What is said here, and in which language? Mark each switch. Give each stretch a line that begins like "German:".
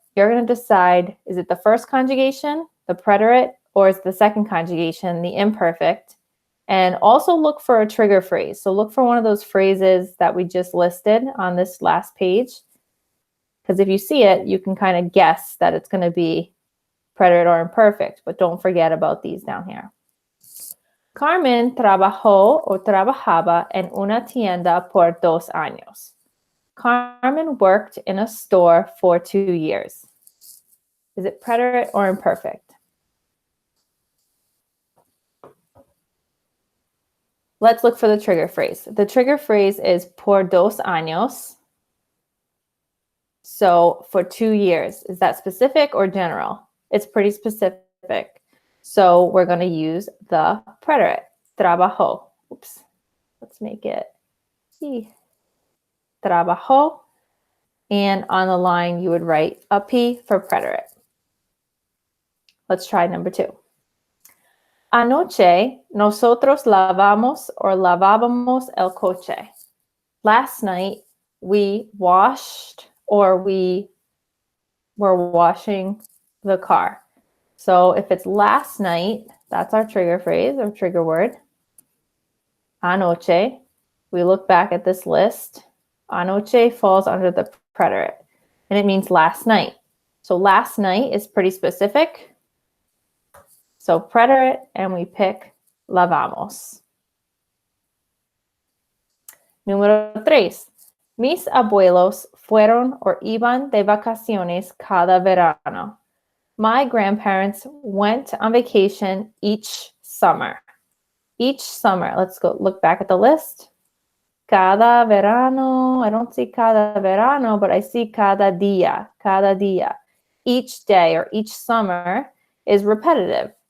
English: You're going to decide, is it the first conjugation, the preterite, or is the second conjugation, the imperfect? And also look for a trigger phrase. So look for one of those phrases that we just listed on this last page. Because if you see it, you can kind of guess that it's going to be preterite or imperfect, but don't forget about these down here.
Spanish: Carmen trabajó o trabajaba en una tienda por 2 años.
English: Carmen worked in a store for 2 years. Is it preterite or imperfect? Let's look for the trigger phrase. The trigger phrase is por 2 años. So for 2 years. Is that specific or general? It's pretty specific. So we're going to use the preterite, trabajó. Oops. Let's make it P. Trabajó. And on the line, you would write a P for preterite. Let's try number 2.
Spanish: Anoche, nosotros lavamos or lavábamos el coche.
English: Last night, we washed or we were washing the car. So if it's last night, that's our trigger phrase or trigger word. Anoche. We look back at this list. Anoche falls under the preterite, and it means last night. So last night is pretty specific. So preterite, and we pick lavamos.
Spanish: Número 3. Mis abuelos fueron or iban de vacaciones cada verano.
English: My grandparents went on vacation each summer. Each summer. Let's go look back at the list. Cada verano. I don't see cada verano, but I see cada día. Cada día. Each day or each summer is repetitive.